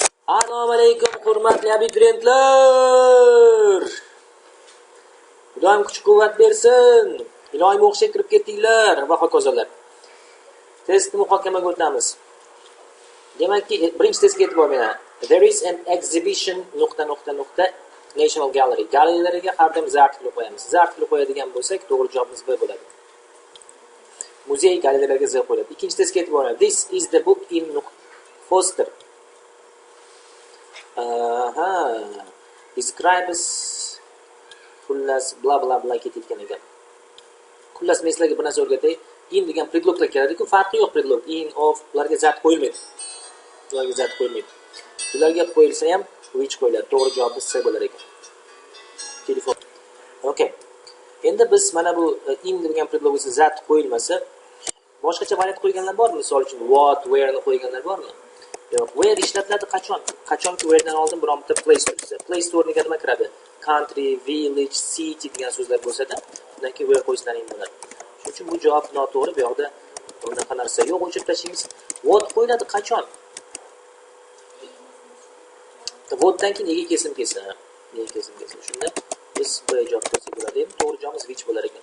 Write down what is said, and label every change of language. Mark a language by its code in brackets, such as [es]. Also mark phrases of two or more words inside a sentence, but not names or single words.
[uz] Assalomu alaykum hurmatli abituriyentlar. Xudoyim kuch-quvvat bersin. Iloyim o'qishga kirib ketdinglar va hokazolar. Testni muhokamaga o'tamiz. Demakki, birinchi testga e'tibor bering. [en] There is an exhibition ... National Gallery. [uz] Galereylarga har doim zart qilib qo'yamiz. Zart qilib qo'yadigan bo'lsak, to'g'ri javobimiz B bo'ladi. Muzey galeriyalarga Z qo'yiladi. Ikkinchi testga e'tibor bering. [en] This is the book in Foster. [uz] Describes xullas bla bla bla ketgan ekan. Xullas men sizlarga bir narsa o'rgatay. In degan predloglar keladi-ku, farqi yo'q predlog. In, of ularga zat qo'yilmaydi. Ularga zat qo'yilmaydi. Ularga qo'yilsa ham which qo'yiladi. To'g'ri javobimiz C bo'lar ekan. Telefon. Okay. Endi biz mana bu in degan predlogga zat qo'yilmasa, boshqacha variant qo'yganlar bormi? Misol uchun what, where ni qo'yganlar bormi? Yo'q, where ishlatiladi qachon? Qachonki wheredan oldin bironta place tursa. [en] Place store'ga [uz] nima kiradi? [en] Country, village, city [uz] degan so'zlar bo'lsa-da, undan keyin where qo'yishlaring bo'ladi. Shuning uchun bu javob noto'g'ri. Bu yoqda unaqa narsa yo'q, o'chirib tashlaymiz. What qo'yiladi qachon? What'dan keyin nega kesim kelsin? Nega kesim kelsin? Shunda biz bu javob qilsak bo'ladi. To'g'ri javobimiz which bo'lar ekan.